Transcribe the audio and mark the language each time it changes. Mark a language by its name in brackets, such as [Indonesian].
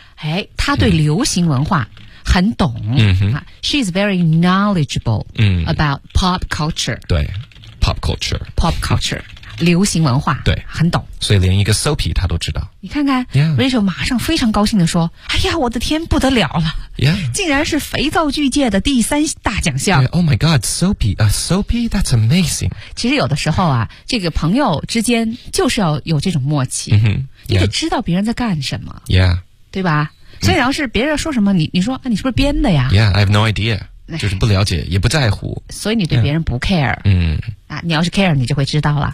[Chinese] 哎，他对流行文化很懂。 [English] She's very knowledgeable about pop culture. [Chinese] 对 ,pop culture. Pop culture. 流行文化，对，很懂，所以连一个 soapy 他都知道。你看看、Rachel 马上非常高兴地说，哎呀，我的天，不得了了、竟然是肥皂剧界的第三大奖项。 [English] Oh my god, soapy, a soapy, that's amazing. [Chinese] 其实有的时候啊，这个朋友之间就是要有这种默契、你得知道别人在干什么、对吧？所以要是别人说什么，你说、你是不是编的呀？ [English] Yeah, I have no idea. [Chinese] 就是不了解也不在乎，所以你对别人不 care、你要是 care 你就会知道了